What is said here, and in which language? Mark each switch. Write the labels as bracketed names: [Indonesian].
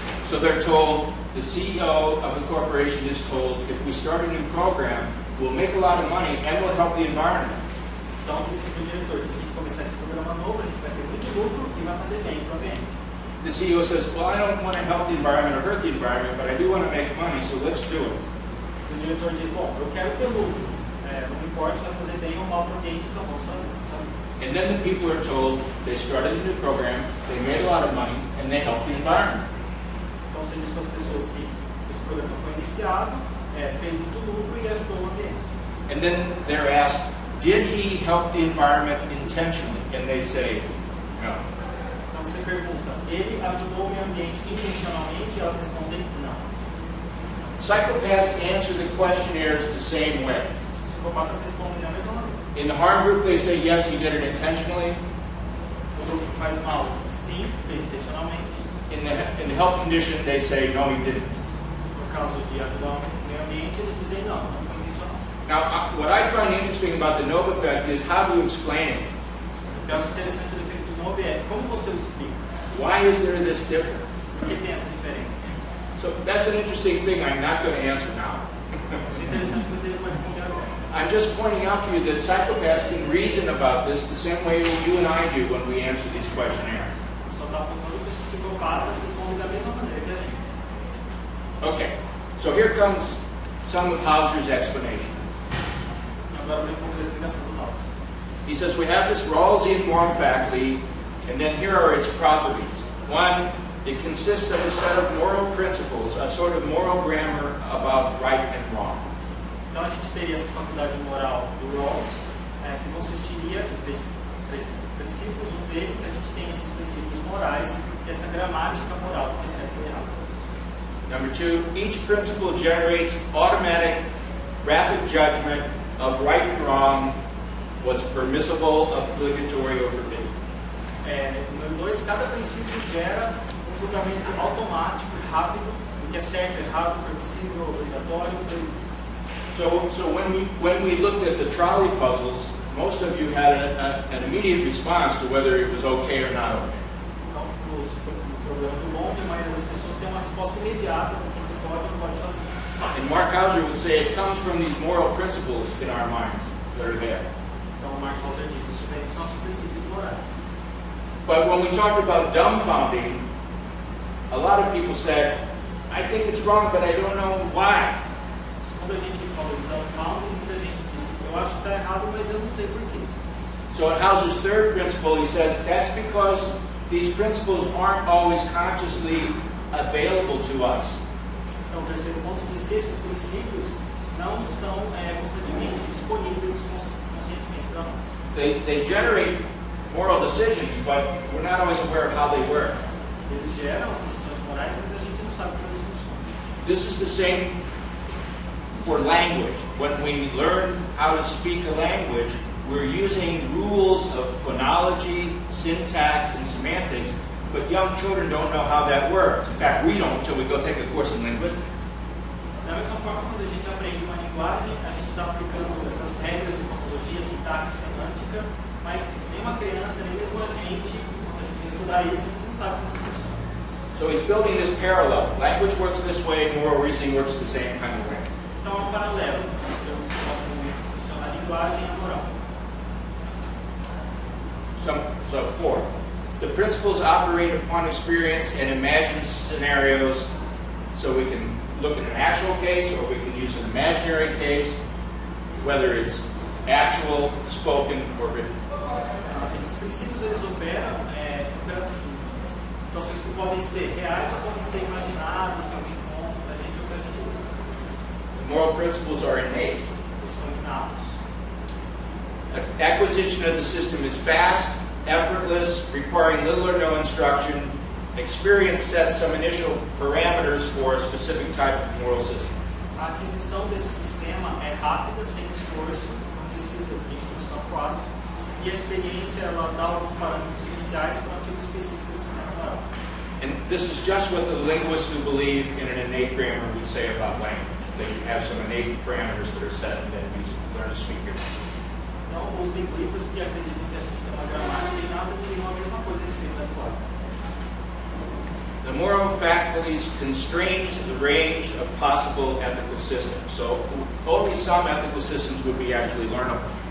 [English] So they're told, the CEO of the corporation is told, if we start a new program, we'll make a lot of money and we'll help the environment. [Portuguese] Então diz que o diretor, se a gente começar esse programa novo, a gente vai ter muito lucro e vai fazer bem para o ambiente. [English] The CEO says, well, I don't want to help the environment or hurt the environment, but I do want to make money, so let's do it. [Portuguese] O diretor diz, bom, eu quero ter lucro, não importa se vai fazer bem ou mal para o ambiente, então vamos fazer. [English] And then the people are told, they started a new program, they made a lot of money, and they helped the environment. [Portuguese] Então você diz para as pessoas que esse programa foi iniciado, fez muito lucro e ajudou o ambiente. [English] And then they're asked, did he help the environment intentionally? And they say, no. [Portuguese] Então você pergunta, ele ajudou o meio ambiente intencionalmente? E elas respondem, não. [English] Psychopaths answer the questionnaires the same way. [Portuguese] Os psicopatas respondem da mesma maneira. [English] In the harm group, they say, yes, he did it intentionally. [Portuguese] O grupo que faz mal, sim, fez intencionalmente. [English] In the help condition, they say, no, he didn't. [Portuguese] No caso de ajudar o meio ambiente, eles dizem, não foi intencional. [English] Now, what I find interesting about the Nova effect is how do you explain it? [Portuguese] O que eu acho interessante do efeito de Nobel é como você o explica. [English] Why is there this difference? [Portuguese] Por que tem essa diferença? [English] So that's an interesting thing I'm not going to answer now. [Portuguese] Isso é interessante, mas ele pode responder agora. [English] I'm just pointing out to you that psychopaths can reason about this the same way you and I do when we answer these questionnaires. [Portuguese] Só está apontando que os psicopatas respondem da mesma maneira que a gente. [English] Okay, so here comes some of Hauser's explanation. [Portuguese] Agora vem um pouco da explicação do Hauser. [English] He says we have this Rawlsian moral faculty, and then here are its properties. One, it consists of a set of moral principles, a sort of moral grammar about right and wrong. [Portuguese] Então a gente teria essa faculdade moral do Rawls, que consistiria em três princípios. Um dele, que a gente tem esses princípios morais e essa gramática moral do que é certo e errado. [English] Number two, each principle generates automatic, rapid judgment of right and wrong, what's permissible, obligatory, or forbidden. [Portuguese] Número 2, cada princípio gera julgamento automático e rápido do que é certo, errado, permissível, obrigatório, proibido. [English] So when we looked at the trolley puzzles, most of you had an immediate response to whether it was okay or not okay. [Portuguese] Então, nos programas do bonde, a maioria das pessoas tem uma resposta imediata do que se pode ou não pode fazer. [English] And Mark Hauser would say it comes from these moral principles in our minds that are there. [Portuguese] Então, o Mark Hauser diz, isso vem dos nossos princípios morais. [English] But when we talked about dumbfounding, a lot of people said, I think it's wrong, but I don't know why. [Portuguese] Quando a gente falou de dumbfounding, muita gente disse, eu acho que está errado, mas eu não sei porquê. [English] So in Hauser's third principle, he says that's because these principles aren't always consciously available to us. [Portuguese] Então, o terceiro ponto diz que esses princípios não estão constantemente disponíveis conscientemente para nós. [English] They generate moral decisions, but we're not always aware of how they work. [Portuguese] Eles geram as decisões morais, mas a gente não sabe como eles funcionam. [English] This is the same for language. When we learn how to speak a language, we're using rules of phonology, syntax, and semantics, but young children don't know how that works. In fact, we don't until we go take a course in linguistics. [Portuguese] Da mesma forma, quando a gente aprende uma linguagem, a gente está aplicando essas regras de fonologia, sintaxe, semântica, mas nem uma criança, nem mesmo a gente, quando a gente vai estudar isso, a gente não sabe como isso funciona. [English] So he's building this parallel. Language works this way, moral reasoning works the same kind of way. [Portuguese] Então, é um paralelo entre como funciona a linguagem e a moral. [English] So four, the principles operate upon experience and imagine scenarios, so we can look at an actual case or we can use an imaginary case, whether it's actual, spoken, or written. [Portuguese] Esses princípios eles operam Situações que podem ser reais ou podem ser imaginadas, que alguém conta pra gente ou que a gente ouve. [English] The moral principles are innate. [Portuguese] Eles são inatos. [English] Acquisition of the system is fast, effortless, requiring little or no instruction. Experience sets some initial parameters for a specific type of moral system. [Portuguese] A aquisição desse sistema é rápida, sem esforço, não precisa de instrução quase. E a experiência ela dá alguns parâmetros iniciais para um tipo específico do sistema moral. [English] And this is just what the linguists who believe in an innate grammar would say about language. That you have some innate parameters that are set and then you learn to speak your language. [Portuguese] Então, os linguistas que acreditam que a gente tem uma gramática inata diriam a mesma coisa a respeito da linguagem. [English] The moral faculties constrains the range of possible ethical systems. So only some ethical systems would be actually learnable.